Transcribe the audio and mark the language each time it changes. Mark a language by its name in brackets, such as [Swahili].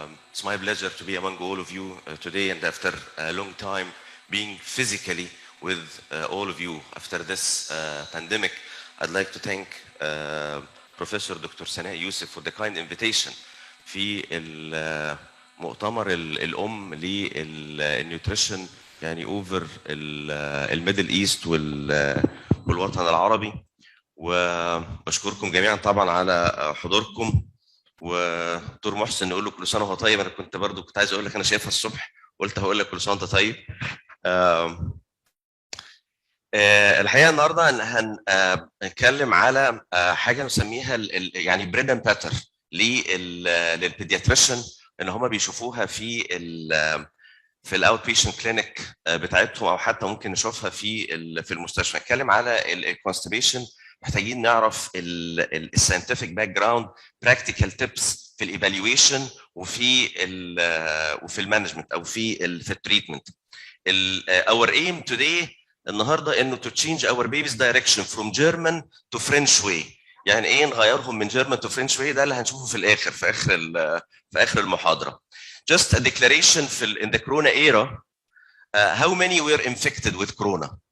[English] It's my pleasure to be among all of you today, and after a long time being physically with all of you after this pandemic. I'd like to thank Professor Dr. [Arabic] Sana Yusuf [English] for the kind invitation [Arabic] في المؤتمر الأم للنيوتريشن يعني over الميدل ايست والوطن العربي، وبشكركم جميعا طبعا على حضوركم. ودكتور محسن نقول له كل سنه وهو طيب. انا كنت عايز اقول لك انا شايفها الصبح، قلت هقول لك كل سنه وانت طيب. الحقيقه النهارده هنتكلم على حاجه نسميها يعني بريد اند باتر للبيدياتريشن ان هم بيشوفوها في الاوت بيشنت كلينيك بتاعتهم، او حتى ممكن نشوفها في المستشفى. نتكلم على الكونستيبيشن. محتاجين نعرف الساينتفك باك جراوند، براكتيكال تيبس في الايفالويشن وفي المانجمنت او في التريتمنت. [English] our aim today [Arabic] النهارده انه [English] to change our baby's direction from German to French way. [Arabic] يعني ايه نغيرهم من [English] German to French way؟ [Arabic] ده اللي هنشوفه في الاخر في اخر المحاضره. [English] Just a declaration in the corona era. How many were infected with corona?